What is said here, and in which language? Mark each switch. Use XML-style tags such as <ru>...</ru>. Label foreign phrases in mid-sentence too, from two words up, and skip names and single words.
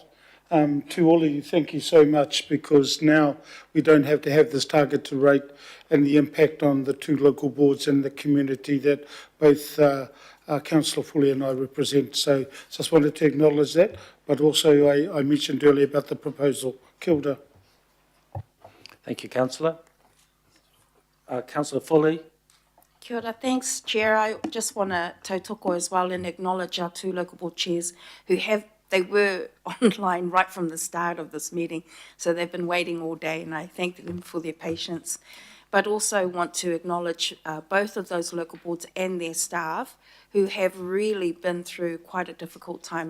<en>To all of you, thank you so much, because now we don't have to have this targeted rate and the impact on the two local boards and the community that both Councillor Foley and I represent. So just wanted to acknowledge that, but also I mentioned earlier about the proposal.</en> <mi>Kia ora.</mi> <en>Thank you, Councillor. Councillor Foley.</en> <mi>Kia ora.</mi> <en>Thanks, Chair. I just want to tautoko as well and acknowledge our two local board chairs they were online right from the start of this meeting, so they've been waiting all day, and I thank them for their patience. But also want to acknowledge both of those local boards and their staff who have really been through quite a difficult time.</en>